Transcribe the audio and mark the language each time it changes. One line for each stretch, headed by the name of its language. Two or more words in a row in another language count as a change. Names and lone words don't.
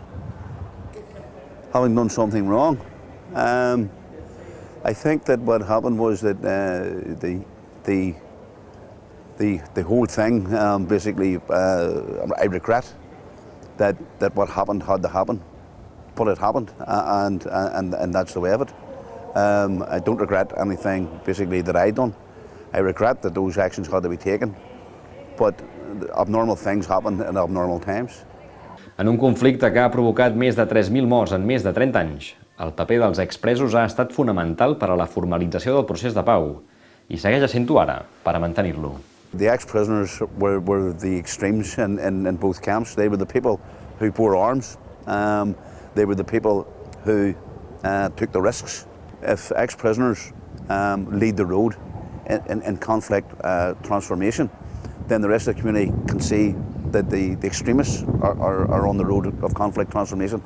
English: Having done something wrong, I think that what happened was that the whole thing, basically, I regret that what happened had to happen. But it happened, and that's the way of it. I don't regret anything basically that I done. I regret that those actions had to be taken, but abnormal things happen in abnormal times.
Catalan: En un conflicte que ha provocat més de 3.000 morts en més de 30 anys, el paper dels expresos ha estat fonamental per a la formalització del procés de pau i segueix sent-ho ara per a mantenir-lo.
English: The ex-prisoners were the extremes in both camps. They were the people who bore arms. They were the people who took the risks. If ex-prisoners lead the road in conflict transformation, then the rest of the community can see that the extremists are on the road of conflict transformation.